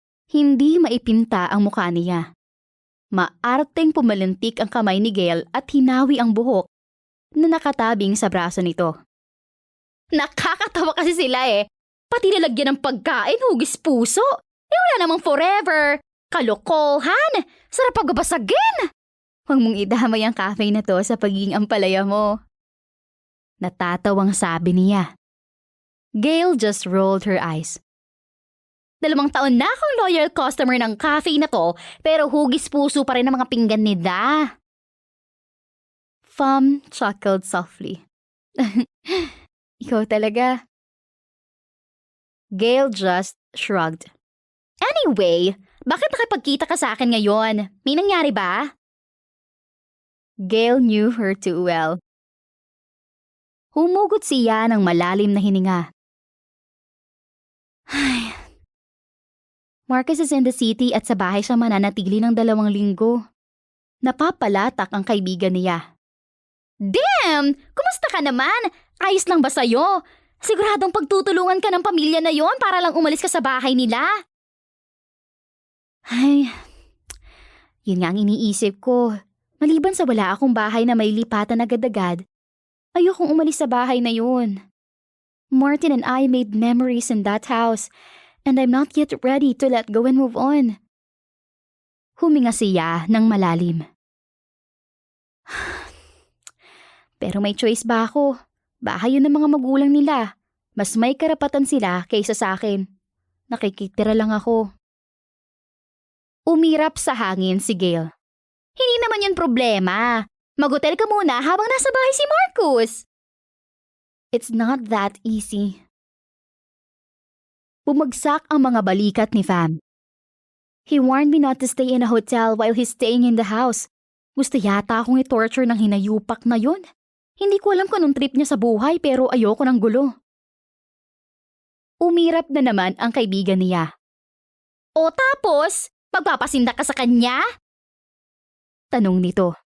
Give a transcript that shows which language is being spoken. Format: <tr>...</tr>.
<tl>Hindi maipinta ang mukha niya. Maarteng pumalintik ang kamay ni Gail at hinawi ang buhok na nakatabing sa braso nito. Nakakatawa kasi sila eh. Pati nalagyan ng pagkain, hugis puso. Wala namang forever. Kalokohan! Sarap pagbabasagin! Huwag mong idamay ang cafe na to sa pagiging ampalaya mo. Natatawang sabi niya.</tl> <en>Gail just rolled her eyes.</en> <tl>2 taon na akong loyal customer ng cafe na to, pero hugis puso pa rin ang mga pinggan nila.</tl> <en>Fam chuckled softly.</en> <tl>Ikaw talaga.</tl> <en>Gail just shrugged. Anyway,</en> <tl>bakit nakipagkita ka sa akin ngayon? May nangyari ba?</tl> <en>Gail knew her too well.</en> <tl>Humugot siya ng malalim na hininga. Ay.</tl> <en>Marcus is in the city</en> <tl>at sa bahay siya mananatili ng 2 linggo. Napapalatak ang kaibigan niya.</tl> <en>Damn!</en> <tl>Kumusta ka naman? Ayos lang ba sa'yo? Siguradong pagtutulungan ka ng pamilya na yon para lang umalis ka sa bahay nila. Ay, yun nga ang iniisip ko. Maliban sa wala akong bahay na may lipatan agad-agad, ayokong umalis sa bahay na yun.</tl> <en>Martin and I made memories in that house, and I'm not yet ready to let go and move on.</en> <tl>Huminga siya ng malalim. Pero may choice ba ako? Bahay yun ng mga magulang nila. Mas may karapatan sila kaysa sa akin. Nakikitira lang ako. Umirap sa hangin si Gail. Hindi naman yun problema. Mag-hotel ka muna habang nasa bahay si Marcus.</tl> <en>It's not that easy.</en> <tl>Bumagsak ang mga balikat ni Fam.</tl> <en>He warned me not to stay in a hotel while he's staying in the house.</en> <tl>Gusto yata akong i-torture ng hinayupak na yun. Hindi ko alam kung anong trip niya sa buhay pero ayoko ng gulo. Umirap na naman ang kaibigan niya. O tapos, magpapasinda ka sa kanya? Tanong nito.</tl>